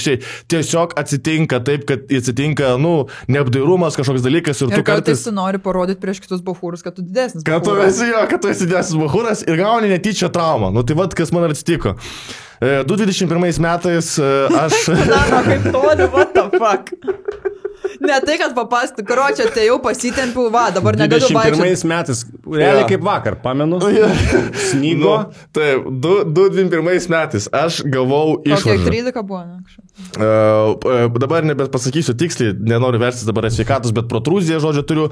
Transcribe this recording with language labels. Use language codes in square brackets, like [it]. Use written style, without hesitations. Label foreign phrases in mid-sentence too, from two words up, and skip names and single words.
[lt] Tiesiog atsitinka taip, kad atsitinka, neapdairumas kažkoks dalykas ir tu kartais tu nori parodyti prieš kitus bachūrus, kad tu didesnis bachūras. Kad tu esi didesnis bachūras ir gauni netyčia traumą. Tai vad, kas man atsitiko. 2021 metais aš... Na, kaip toli, [en] what the fuck? [lt] Ne tai, kad papastų, karočią, tai jau pasitempiu, dabar negaliu vaikščioti. 21 metais, realiai kaip vakar, pamenu. Snygo. Taip, 2021 metais aš gavau išvaržą. Kiek 13 buvo, ne? Dabar nebepasakysiu tiksliai, nenoriu versis dabar sveikatos, bet protrūziją, žodžiu, turiu.